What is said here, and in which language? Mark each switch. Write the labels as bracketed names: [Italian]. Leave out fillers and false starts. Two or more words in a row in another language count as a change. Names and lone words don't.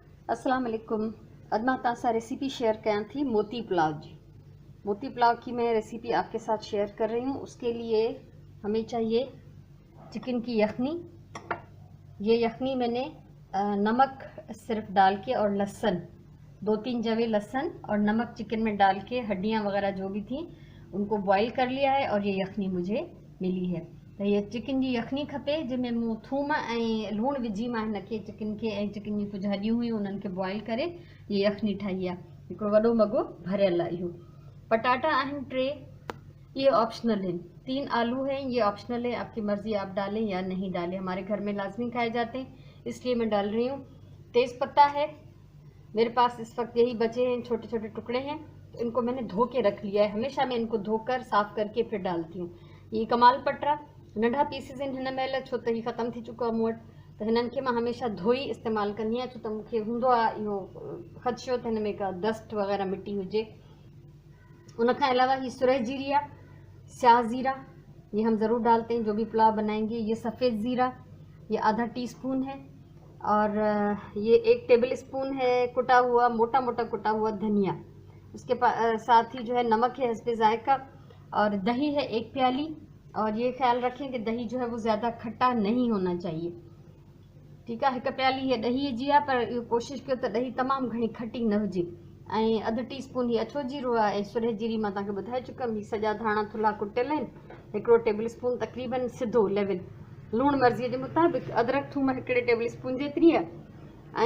[Sindhi] अस्सलाम वालेकुम। अॼु मां तव्हां सां रेसिपी शेयर कयां थी मोती पुलाव जी। [Hindi] मोती पुलाव की मैं रेसिपी आपके साथ शेयर कर रही हूँ। उसके लिए हमें चाहिए चिकन की यखनी। ये यखनी मैंने नमक सिर्फ डाल के और लहसुन 2-3 जवे लहसुन और नमक चिकन में डाल के हड्डियाँ वगैरह जो भी थी उनको बॉईल कर लिया है और ये यखनी मुझे मिली है। [Sindhi] तो ये चिकन जी यखनी खपे जंहिंमें मूं थूम ऐं लूणु विझी मां हिनखे चिकन खे ऐं चिकन जी कुझु हॾियूं हुयूं उन्हनि खे बॉईल करे ये यखनी ठाही आहे। हिकिड़ो वॾो मॻो भरियल आहे इहो। पटाटा आहिनि 3, [Hindi] ये ऑप्शनल हैं। 3 आलू हैं, ये ऑप्शनल है, आपकी मर्जी आप डालें या नहीं डालें। हमारे घर में लाजमी खाए जाते हैं इसलिए मैं डाल रही हूँ। तेज़ पत्ता है मेरे पास इस वक्त, यही बचे हैं, छोटे छोटे टुकड़े हैं। तो इनको मैंने धो के रख लिया है। हमेशा मैं इनको धोकर साफ़ करके फिर डालती हूँ। [Sindhi] ये कमाल पटरा नंढा पीसिस आहिनि हिन महिल, छो त ही ख़तम थी चुको आहे मूं वटि। त हिननि खे मां हमेशा धोई इस्तेमालु कंदी आहियां, छो त मूंखे हूंदो आहे इहो ख़दशो त हिन में का डस्ट वग़ैरह मिट्टी हुजे। [Hindi] उनखां अलावा ये सुरह जीरी है, स्याह ज़ीरा, ये हम ज़रूर डालते हैं जो भी पुलाव बनाएंगे। ये सफ़ेद ज़ीरा, ये आधा टीस्पून है। और ये 1 [English] table spoon [Hindi] है कुटा हुआ, मोटा मोटा कुटा हुआ धनिया। उसके साथ ही जो है नमक है हस्बे ज़ायका, और दही है 1 प्याली। और ये ख्याल रखें कि दही जो है वो ज़्यादा खट्टा नहीं होना चाहिए, ठीक है। 1 प्याली है [Sindhi] दही जी आहे, पर इहो कोशिशि कयो त दही तमामु घणी खटी न हुजे। ऐं अधु टीस्पून ही अछो जीरो आहे ऐं सुरह जीरी मां तव्हांखे ॿुधाए चुकमि। ही सॼा धाणा थुल्हा कुटियल आहिनि, 1 [English] table spoon [Sindhi] तक़रीबन सिधो लेवल। लूणु मर्ज़ीअ जे मुताबिक़। अदरक थूम 1 [English] table spoon [Sindhi] जेतिरी आहे।